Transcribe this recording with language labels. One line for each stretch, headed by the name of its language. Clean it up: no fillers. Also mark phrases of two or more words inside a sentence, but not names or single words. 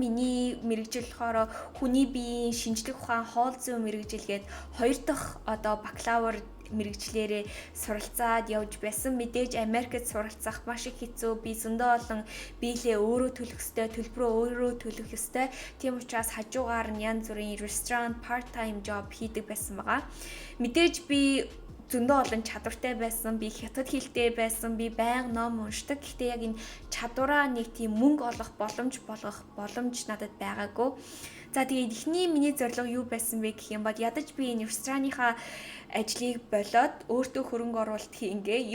Mongolian: Миний мэрэгжил болохоор хүний биеийн шинжлэх ухаан хоол зүйн мэрэгжилгээд 2 дахь одоо бакалавр мэрэгчлэрээ суралцаад явж байсан. Мэдээж Америкт суралцах маш их хэцүү. Би зөндөө олон биелээ өөрөө төлөх ёстой, төлбөрөө өөрөө төлөх ёстой. Тийм учраас хажуугаар нь янз бүрийн
English: restaurant part-time job
Mongolian: хийдэг байсан байгаа. Мэдээж би зөндөө олон чадвартай байсан, би хятад хэлтэй байсан, би байнга ном уншдаг. Гэхдээ яг энэ чадвараа нэг тийм мөнгө олох боломж надад байгаагүй. За тэгээд эхний миний зорилго юу байсан бэ гэх юм бол ядаж би энэ рестораныхаа ажлыг болоод өөртөө хөрөнгө оруулалт хийнгээ.